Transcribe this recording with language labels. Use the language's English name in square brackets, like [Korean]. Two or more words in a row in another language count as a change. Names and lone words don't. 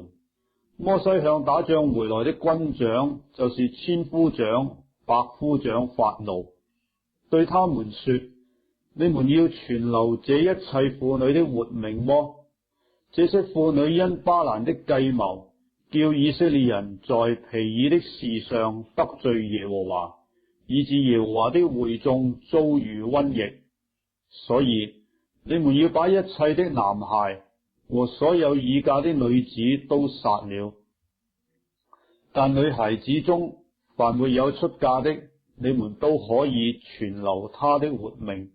[Chinese] 摩西向打仗回來的軍長，就是千夫長、百夫長發怒，對他們說：你們要存留這一切婦女的活命麼？這些婦女因巴蘭的計謀，叫以色列人在皮爾的事上得罪耶和華，以致耶和華的會眾遭遇瘟疫。所以你們要把一切的男孩和所有已嫁的女子都殺了，但女孩子中凡沒有出嫁的，你們都可以存留她的活命。